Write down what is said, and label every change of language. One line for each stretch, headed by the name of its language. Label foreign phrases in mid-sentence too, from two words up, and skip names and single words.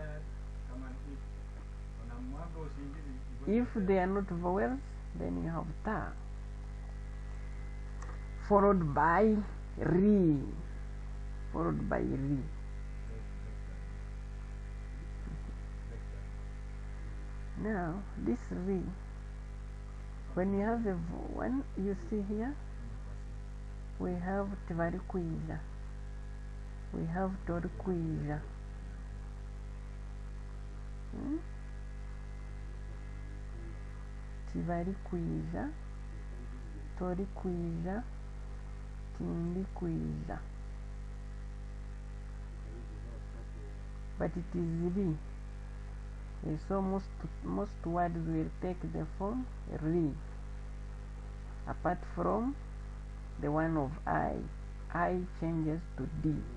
English: If they are not vowels, then you have ta, followed by ri, followed by ri. Now this ri, when you have the one, you see here, we have tvarikwiza, we have torikwiza.
Nyankole: Tivarikwiza, torikwiza, tindikwiza.
English: But it is ri. So most words will take the form ri, apart from the one of I changes to D.